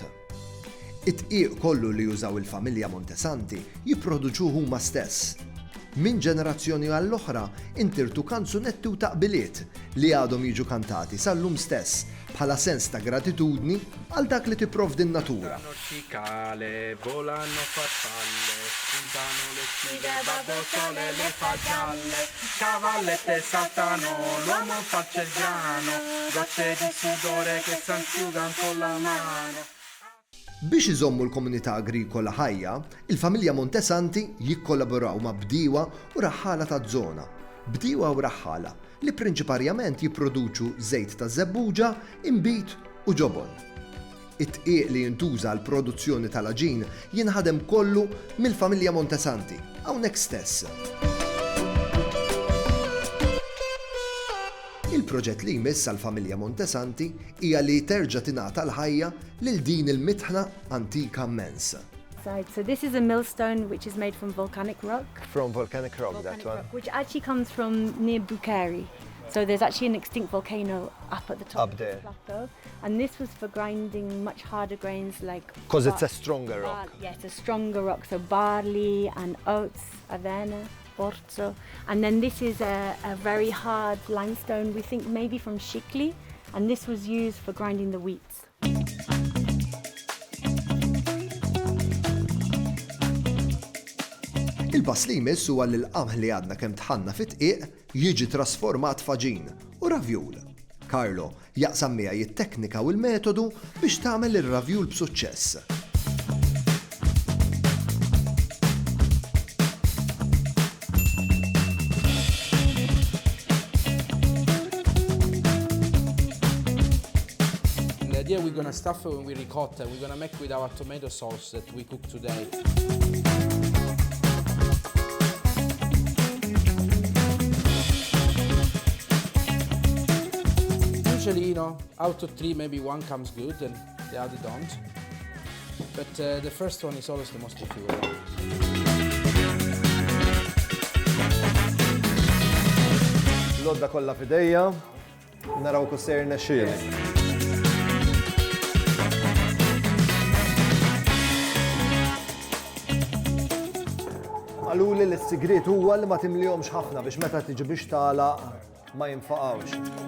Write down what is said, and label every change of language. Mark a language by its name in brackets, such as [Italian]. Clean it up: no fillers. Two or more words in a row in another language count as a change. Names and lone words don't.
[Maltese] It-tqiq kollu li jużaw il-familja Montesanti jipproduċuh huma stess. Min ġenerazzjoni għall-oħra intirtu kanzunetti u taqbiliet li għadhom jiġu kantati sal-lum stess bħala sens ta' gratitudni għal dak li tipprovdi n-natura. [Italian] Cicale, volano farfalle, spuntano le spine, babbo sole le fa gialle, cavallette saltano, l'uomo fa il cerviano, gocce di sudore che s'asciugano con la mano. [Maltese] Biex iżommu l-komunità agrikola ħajja, il-familja Montesanti jikkollaboraw ma' bdiewa u raħħala taż-żona. Bdiewa u raħħala li prinċiparjament jipproduċu żejt ta' żebbuġa, imbit u ġobon. It-tqiq li jintuża l-produzzjoni tal-aġin jinħadem kollu mill-familja Montesanti, hawnhekk stess. Il-proġett li jmiss għall-familja Montesanti hija li terġa' tingħata l-ħajja lil din il-mitħna antika immens. [English] So this is a millstone which is made from volcanic rock. From volcanic rock, that Volcanic one. rock, which actually comes from near Bukhari. So there's actually an extinct volcano up at the top Up of there. the plateau. And this was for grinding much harder grains like... Because it's a bar- stronger rock. Yeah, it's a stronger rock. So barley and oats, [Italian] avena, orzo. [English] And then this is a very hard limestone, we think maybe from Shikli. And this was used for grinding the wheat. [Maltese] Il-pass li jmiss huwa li l-qamħ li għadna kemm tħanna fit-tqiq jiġi trasformat f'aġin u ravjul. Carlo jaqsam miegħi it-teknika u l-metodu biex tagħmel ir-ravjul b'suċċess. [English] The idea we're gonna stuff it with ricotta. We're gonna make with our tomato sauce that we cook today. Usually, out of 3, maybe 1 comes good and the other don't. But the first one is always the most difficult one. [Maltese] L-odda kollha fidejja, naraw kusser nexxieli. Għaluli li s-sigrit huwa li ma timlihomx ħafna biex meta tiġi biex tagħlaq ma jinfaqgħux.